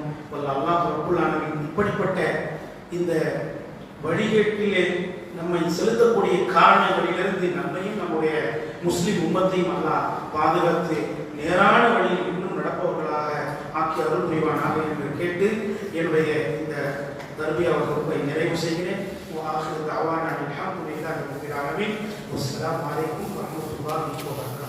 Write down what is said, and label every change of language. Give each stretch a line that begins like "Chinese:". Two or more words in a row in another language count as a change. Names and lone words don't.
Arabic: الله رب العالمين
Tamil: இப்படிப்பட்ட இந்த வழிகேட்டிலே நம்மை செலுத்தக்கூடிய காரணங்களிலிருந்து நம்மையும் நம்முடைய முஸ்லிம் உம்மத்தையும் அல்லாஹ் பாதுகாத்து நேரான வழியில் இன்னும் நடப்பவர்களாக ஆக்கி அருள் புரிவானாக என்று கேட்டு என்னுடைய இந்த தர்பியா வகுப்பை நிறைவு செய்கிறேன்.
Arabic: وآخر دعوانا الحمد لله رب العالمين والسلام عليكم ورحمة الله وبركاته.